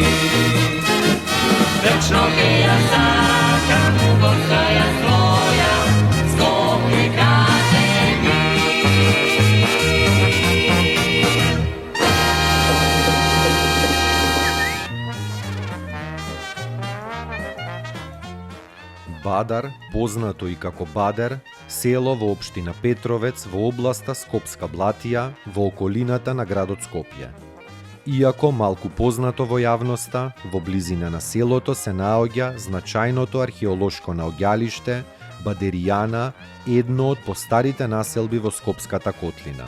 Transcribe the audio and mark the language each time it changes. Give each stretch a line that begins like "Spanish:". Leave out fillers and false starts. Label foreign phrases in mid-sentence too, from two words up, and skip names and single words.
Macedonian: Вечно те ја сакам, постаја своја, Скопје каже ми. Badar, познато и како Бадер, село во општина Петровец во областа Скопска Блатија во околината на градот Скопје. Иако малку познато во јавноста, во близина на селото се наоѓа значајното археолошко наоѓалиште Бадеријана, едно од постарите населби во Скопската котлина.